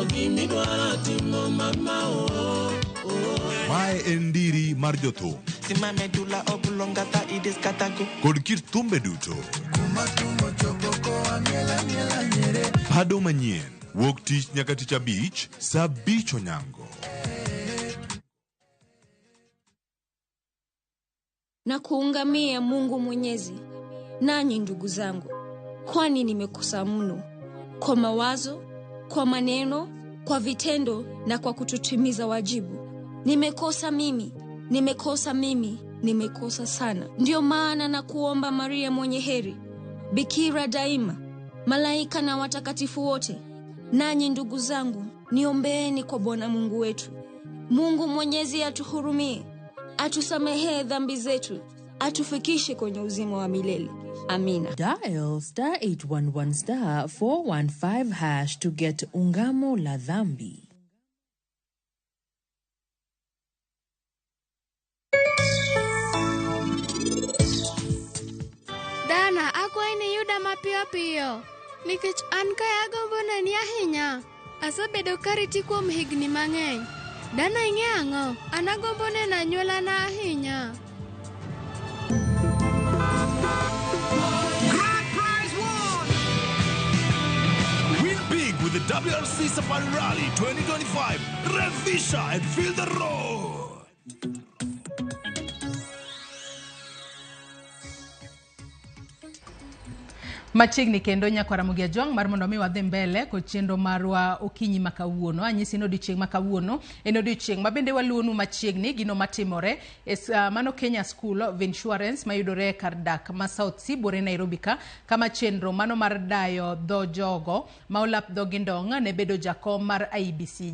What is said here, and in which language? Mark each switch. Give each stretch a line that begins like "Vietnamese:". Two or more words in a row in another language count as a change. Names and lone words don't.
Luo (Kenya and Tanzania): Mae en ndiri mar jothum kod kit thumbe duto. Pado manyien wuok tich nyaka tich abich saa 5 onyango.
Swahili: na kuungamia Mungu Mwenyezi. Nanyi ndugu zangu, kwani nimekosa mno kwa mawazo, kwa maneno, kwa vitendo na kwa kutotimiza wajibu. Nimekosa mimi, nimekosa sana. Ndio maana na kuomba Maria mwenye heri, bikira daima, malaika na watakatifu wote. Nanyi ndugu zangu, niombeeni kwa Bwana Mungu wetu. Mungu Mwenyezi atuhurumie, atusamehe dhambi zetu, atufikishe kwenye uzima wa milele. Amina.
English: Dial *811*415# to get
Swahili: ungamo la dhambi.
Luo (Kenya and Tanzania): Dana, akwai ni yuda mapiyo piyo. Nikech an kaya agombo neni ahinya. Asebedo kariti kuom higni mang'eny. Dana ing'e ang'o? An agombo neno anyuolana ahinya.
English: With the WRC Safari Rally 2025, Revisha and feel the road.
Luo (Kenya and Tanzania): Machiegni kendo nyakwara Mugia Jwang mar mondo mi wadhi mbele kod chenro marwa okinyi makawuono. Anyisi no odiochieng' makawuono en odiochieng' mabende waluonu machiegni gino matimore mano Kenya School of Insurance mayudore kar dak ma South Sea bore Nairobi ka, kama chenro mano mar dayo dho jogo ma olap dhogi ndong' ne bedo jakom mar IBC.